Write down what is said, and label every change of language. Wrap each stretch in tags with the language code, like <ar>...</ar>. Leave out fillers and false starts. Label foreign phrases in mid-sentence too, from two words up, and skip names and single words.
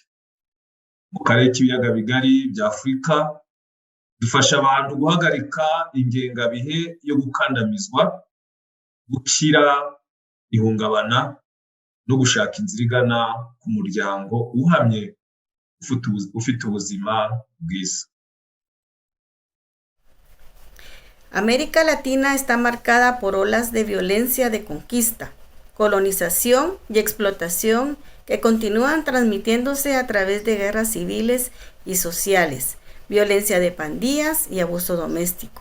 <rw>Mu karere k'ibiyaga bigari bya Afurika dufasha abantu guhagarika ingengabihe yo gukandamizwa, gukira ihungabana no gushaka inzira igana ku muryango uhamye ufite ubuzima bwiza.</rw> <es>América Latina está marcada por olas de violencia de conquista, colonización y explotación que continúan transmitiéndose a través de guerras civiles y sociales, violencia de pandillas y abuso doméstico.</es>